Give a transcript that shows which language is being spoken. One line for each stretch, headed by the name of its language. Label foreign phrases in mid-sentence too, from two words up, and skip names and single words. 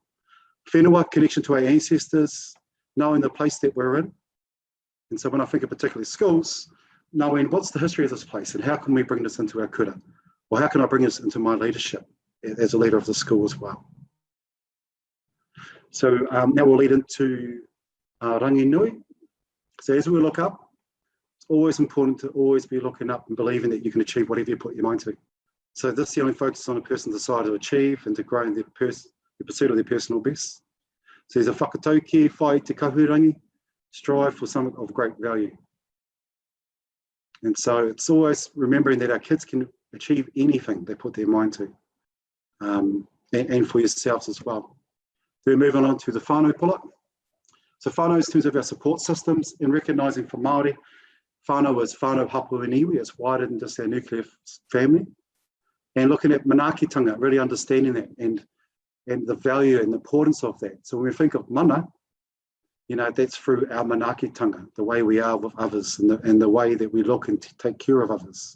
English: Whenua, connection to our ancestors, knowing the place that we're in. And so when I think of particularly schools, knowing what's the history of this place and how can we bring this into our kura? Or how can I bring this into my leadership as a leader of the school as well? So now we'll lead into
Māori: rangi nui.
English: So as we look up, it's always important to always be looking up and believing that you can achieve whatever you put your mind to. So this only focuses on a person's desire to achieve and to grow in the pursuit of their personal best. So there's a whakatauki,
Māori: whai te kahurangi,
English: strive for something of great value. And so it's always remembering that our kids can achieve anything they put their mind to, and for yourselves as well. So we're moving on to the whānau pull-up. So whānau is in terms of our support systems, and recognising for Māori, whānau is
Māori: whānau hapu
English: and iwi, it's wider than just our nuclear family. And looking at manaakitanga, really understanding that and the value and the importance of that. So when we think of mana, you know, that's through our manaakitanga, the way we are with others and the way that we look and take care of others.